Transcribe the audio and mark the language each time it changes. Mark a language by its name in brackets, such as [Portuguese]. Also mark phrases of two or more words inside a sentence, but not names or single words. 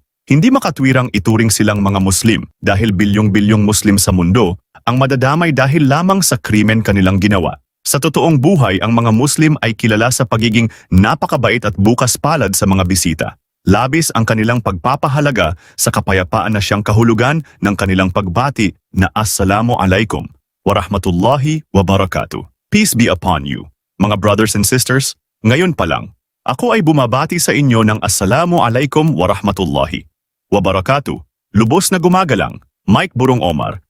[Filipino] Hindi makatwirang ituring silang mga Muslim dahil bilyong-bilyong Muslim sa mundo ang madadamay dahil lamang sa krimen kanilang ginawa. Sa totoong buhay, ang mga Muslim ay kilala sa pagiging napakabait at bukas palad sa mga bisita. Labis ang kanilang pagpapahalaga sa kapayapaan na siyang kahulugan ng kanilang pagbati na [Arabic] Assalamu alaikum wa rahmatullahi wa barakatuh. [English] Peace be upon you. Mga brothers and sisters, [Filipino] ngayon pa lang, ako ay bumabati sa inyo ng [Arabic] Assalamu alaikum wa rahmatullahi wa barakatuh. [Filipino] Lubos na gumagalang, Mike Burong Omar,